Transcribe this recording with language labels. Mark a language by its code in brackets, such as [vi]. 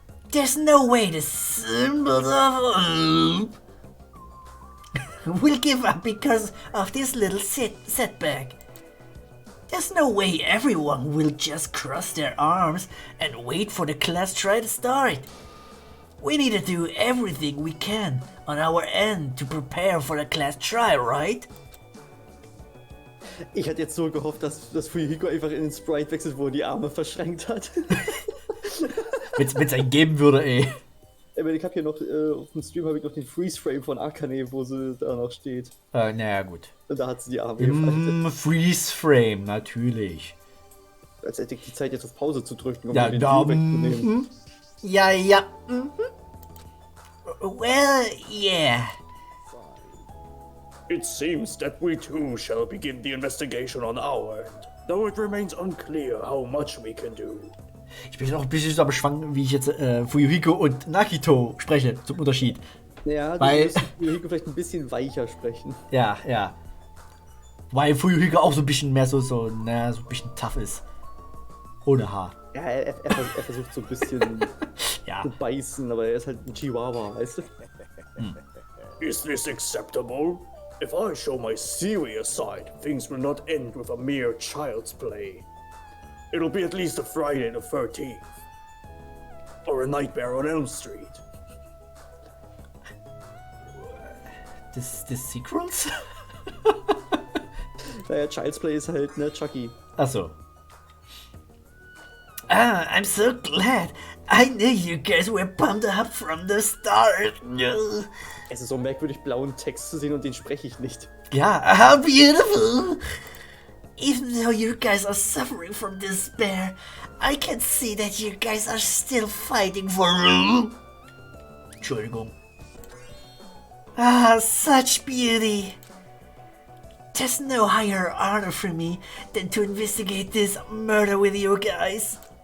[en] There's no way the symbols of will give up because of this little setback. There's no way everyone will just cross their arms and wait for the class try to start. We need to do everything we can on our end to prepare for the class try, right? [de] Ich hatte jetzt so gehofft, dass Fuyuhiko einfach in den Sprite wechselt, wo er die Arme verschränkt hat. Wenn's einen geben würde, ey. Ich hab hier noch, auf dem Stream habe ich noch den Freeze-Frame von Akane, wo sie da noch steht. Naja, gut. Und da hat sie die Arme gefaltet. Freeze-Frame, natürlich. Als hätte ich die Zeit jetzt auf Pause zu drücken, um Ja, den da, View wegzunehmen. [en] Ja. Well, yeah. It seems that we too shall begin the investigation on our end, though it remains unclear how much we can do. [de] Ich bin auch ein bisschen so am Schwanken, wie ich jetzt Fuyuhiko und Nakito spreche, zum Unterschied. Ja, Weil- du musst Fuyuhiko vielleicht ein bisschen weicher sprechen. Ja. Weil Fuyuhiko auch so ein bisschen mehr so ein bisschen tough ist. Ohne Haar. Ja, er versucht so ein bisschen Ja. zu beißen, aber er ist halt ein Chihuahua, weißt du? [en] Is this acceptable? If I show my serious side, things will not end with a mere child's play. It'll be at least a Friday the 13th. Or a Nightmare on Elm Street. [de] Das Sequels? Naja, Child's Play ist halt, ne, Chucky. Achso. [en] Ah, I'm so glad. I knew you guys were pumped up from the start. [de] Es ist so merkwürdig, blauen Text zu sehen und den spreche ich nicht. [en] Yeah, how beautiful. Even though you guys are suffering from despair, I can see that you guys are still fighting for... [de] Entschuldigung. [en] Ah, such beauty. There's no higher honor for me than to investigate this murder with you guys.